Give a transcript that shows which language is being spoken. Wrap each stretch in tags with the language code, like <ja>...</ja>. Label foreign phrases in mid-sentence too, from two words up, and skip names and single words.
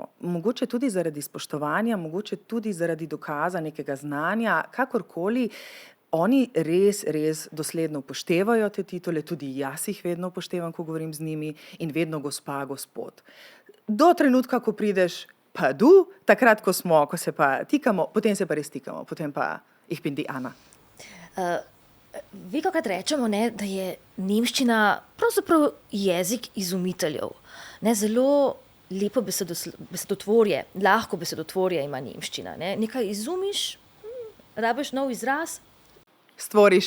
<sl>Mogoče tudi zaradi spoštovanja, mogoče tudi zaradi dokaza nekega znanja, kakorkoli. Oni res dosledno upoštevajo te titule, tudi jaz jih vedno upoštevam, ko govorim z njimi in vedno gospa, gospod. Do trenutka, ko prideš pa du, takrat, ko se pa tikamo, potem se pa res tikamo, potem pa</sl> <de>ich bin die Anna.</de> <sl>Velikokrat rečemo, ne, da je nemščina pravzaprav jezik izumiteljev. Ne, zelo lepo besedotvorje, lahko besedotvorje ima nemščina. Ne. Nekaj izumiš, rabiš nov izraz, Stvoriš</sl>